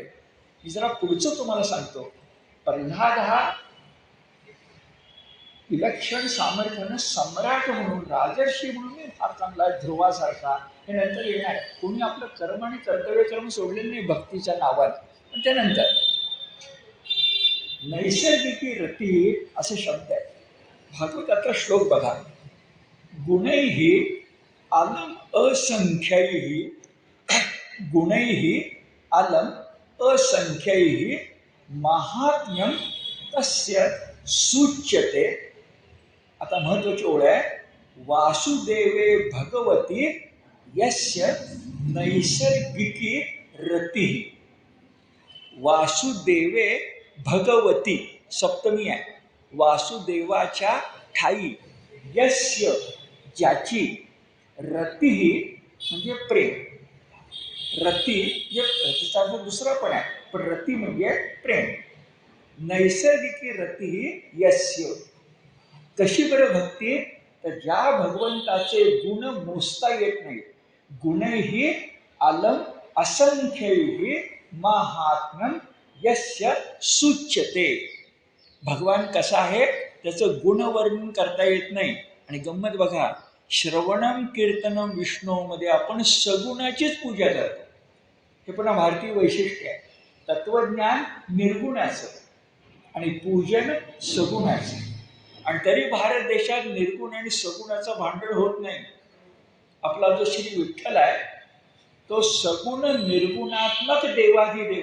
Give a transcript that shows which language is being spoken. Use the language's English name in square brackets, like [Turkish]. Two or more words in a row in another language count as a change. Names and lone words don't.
[Marathi] मी जरा पुढचं तुम्हाला सांगतो. प्रल्हाद हा विलक्षण सामर्थ्यानं सम्राट म्हणून, राजर्षी म्हणून फार चांगला ध्रुवासारखा, हे नंतर येणार. कोणी आपलं कर्म आणि कर्तव्य कर्म सोडलेलं नाही भक्तीच्या नावात, पण त्यानंतर [Sanskrit] नैसर्गिकी रती [Marathi] असे शब्द आहे. भागवताचा श्लोक बघा, [Sanskrit] गुणैहि अलम असंख्यैहि, गुणैहि अलम असंख्यैहि महात्म्यम तस्य सूच्यते. [Marathi] आता महत्वाची ओळ आहे, [Sanskrit] वासुदेवे भगवती यस्य नैसर्गिकी रती. वासुदेवे भगवती [Marathi] सप्तमी आहे. वासुदेवाच्या ठाई यस्य ज्याची, रती म्हणजे प्रेम. रती म्हणजे रतीचा अर्थ दुसरा पण आहे, पण रती म्हणजे प्रेम. [Sanskrit] नैसर्गिकी रती यस्य. [Marathi] कशी बरं भक्ती, तर ज्या भगवंताचे गुण मोजता येत नाही. [Sanskrit] गुणैहि अलम असंख्यैहि महात्म्यम यस्य सूच्यते. [Marathi] भगवान कसा आहे त्याचं गुणवर्णन करता येत नाही. आणि गंमत बघा, [Sanskrit] श्रवणम कीर्तनम [Marathi] विष्णूमध्ये आपण सगुणाचीच पूजा करतो. हे पुन्हा भारतीय वैशिष्ट्य आहे. तत्वज्ञान निर्गुणाचं आणि पूजन सगुणाचं. आणि तरी भारत देशात निर्गुण आणि सगुणाचं भांडण होत नाही. आपला जो श्री विठ्ठल आहे तो सगुण निर्गुणात्मक देवाधिदेव.